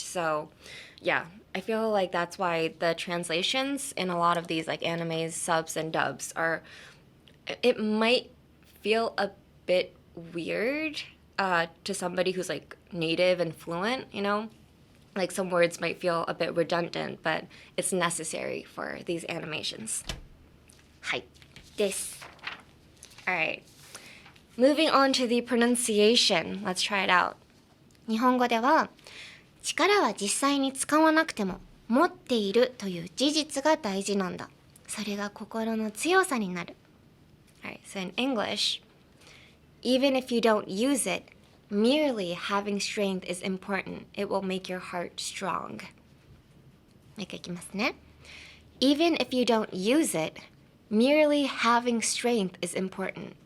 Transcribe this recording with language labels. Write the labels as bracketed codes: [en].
[en] So yeah, I feel like that's why the translations in a lot of these animes, subs, and dubs it might feel a bit weird to somebody who's native and fluent, some words might feel a bit redundant, but it's necessary for these animations. [ja] はい、です.Alright. [en] Moving on to the pronunciation. Let's try it out. [ja] 日本語では、力は実際に使わなくても、持っているという事実が大事なんだ。それが心の強さになる. [en] Alright, so in English, even if you don't use it, merely having strength is important. It will make your heart strong. [ja] もう一回いきますね. [en] Even if you don't use it, merely having strength is important.